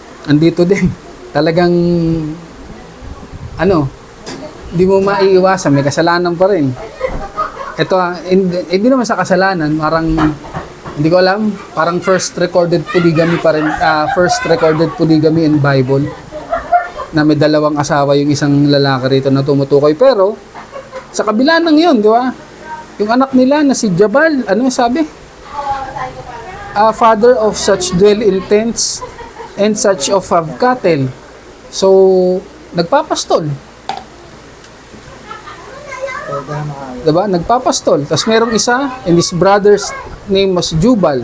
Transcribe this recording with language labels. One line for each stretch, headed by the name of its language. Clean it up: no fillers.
Filipino: Andito din. Talagang, hindi mo maiiwasan. May kasalanan pa rin. Ito, hindi naman sa kasalanan. Parang, hindi ko alam. Parang
English: first recorded polygamy
Filipino: pa rin.
English: First recorded polygamy in Bible.
Filipino: Na may dalawang asawa yung isang lalaki rito na tumutukoy. Pero, sa kabila ng yun, di ba? Yung anak nila na si Jabal, ano sabi?
English: Father of such dwell in tents and such of have cattle.
Filipino: So, nagpapastol. Diba? Nagpapastol. Tapos merong isa,
English: and his brother's name was Jubal.